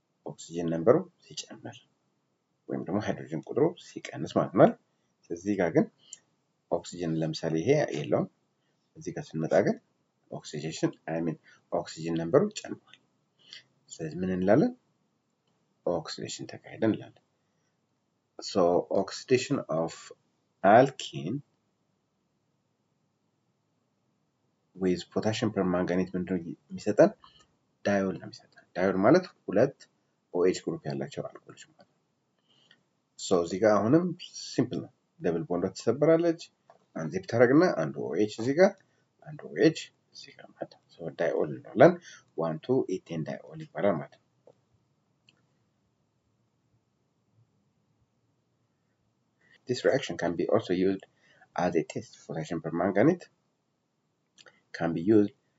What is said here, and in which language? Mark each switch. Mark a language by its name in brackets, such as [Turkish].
[Amharic] ኦክሲጅን ነምበሩ ሲጨምር ወይም ደግሞ ሃይድሮጅን ቁጥሩ ሲቀንስ ማለት ነው። ስለዚህ ጋር ግን ኦክሲጅን ለምሳሌ ይሄ የለውም። እዚህ ጋር ስንመጣ ግን ኦክሲጅን ነምበሩ ጨምሯል። ስለዚህ ምን እንላለን? ኦክሲዴሽን ተካሄደ እንላለን። [English] So oxidation of alkene with potassium permanganate [Amharic] ምንድነው የሚሰጠን? ዳዮል ነው የሚሰጠን። ዳዮል ማለት ሁለት OH ግሩፕ ያላቸው አልኮሎች ማለት ነው። ሶ እዚህ ጋር አሁንም ሲምፕል ነው። ደብል ቦንዷ ትሰበራለች። አንዚፕ ታደርግና አንዱ OH እዚህ ጋር አንዱ OH እዚህ ጋር ማለት ነው። ሶ ዳይኦል እንላለን። 1,2 ኢቴን ዳይኦል ይባላል ማለት ነው። [English] This reaction can be also used as a test. Potassium permanganate can be used